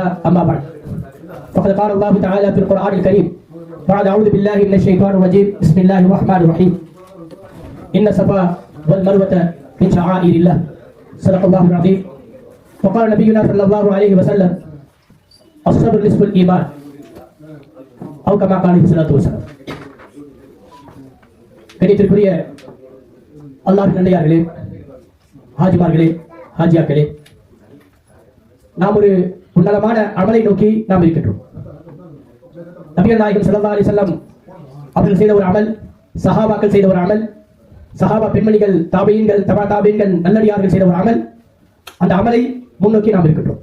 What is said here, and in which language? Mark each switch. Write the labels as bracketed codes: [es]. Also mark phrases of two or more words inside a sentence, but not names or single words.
[ar] أما بعد، فقد قال الله تعالى في القرآن الكريم بعد أعوذ بالله من الشيطان الرجيم بسم الله الرحمن الرحيم إن الصفا والمروة من شعائر الله صدق الله العظيم. وقال نبينا صلى الله عليه وسلم الصبر نصف الإيمان أو كما قال عليه الصلاة والسلام. [ta] கணித்திற்குரிய அல்லாஹ் நல்லடியார்களே, ஹாஜிமார்களே, ஹாஜியாக்களே, நாம் ஒரு உன்னதமான அமலை நோக்கி நாம் இருக்கின்றோம். நபிகள் நாயகம் [ar] صلى الله عليه وسلم [ta] அவர்கள் செய்த ஒரு அமல், சஹாபாக்கள் செய்த ஒரு அமல், சஹாபா பெண்மணிகள், தாபீன்கள், தபா தாபீன்கள், நல்லடியார்கள் செய்த ஒரு அமல், அந்த அமலை முன்னோக்கி நாம் இருக்கின்றோம்.